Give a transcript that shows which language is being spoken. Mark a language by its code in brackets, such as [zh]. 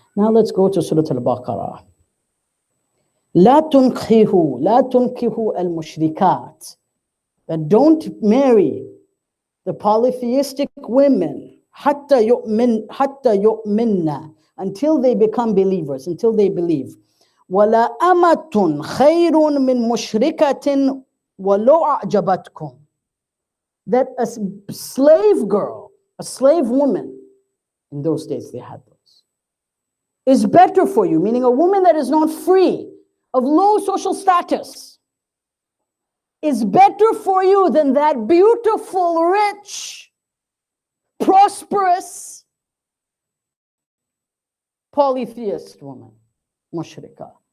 [en] Now let's go to Surah Al-Baqarah. [ar] لا تنكحوا المشركات. [en] That don't marry the polytheistic women [ar] حتى يؤمنن, [en] until they become believers, until they believe. [ar] ولا أمة خير من مشركة ولو أعجبتكم. [en] That a slave girl, a slave woman, in those days they had those, is better for you, meaning a woman that is not free, of low social status, is better for you than that beautiful, rich, prosperous, polytheist woman, mushrika.